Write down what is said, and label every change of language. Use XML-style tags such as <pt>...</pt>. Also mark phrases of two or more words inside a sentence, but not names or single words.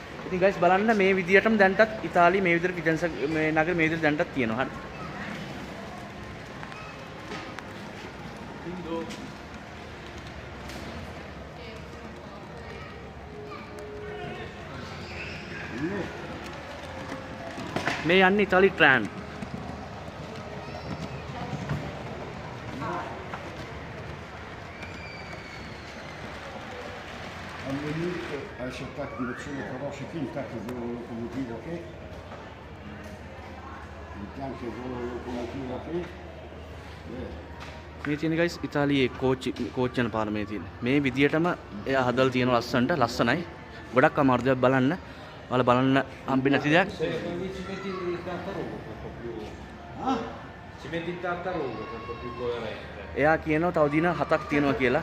<si>ඉතින් guys බලන්න මේ විදියටම දැන්ටත් ඉතාලියේ මේ විදියට ෆිරෙන්ස මේ නගරේ මේ විදියට දැන්ටත් තියෙනවා. හරි. මේ යන්නේ ඉතාලි ට්‍රෑන්.</si> <it>All'inizio hai cercato direzione Carossi qui, intanto vedo la locomotiva qui, intanto vedo la locomotiva qui.</it> <si>මේ තියෙන guys ඉතාලියේ කෝච් යන පාර මේ තියෙන. මේ විදියටම එයා හදලා තියෙන ලස්සනයි. ගොඩක් අමාරුදයක් බලන්න. ඔයාලා බලන්න හම්බෙන්නේ නැති දෙයක්. එයා කියනවා තව දින 7ක් තියෙනවා කියලා.</si>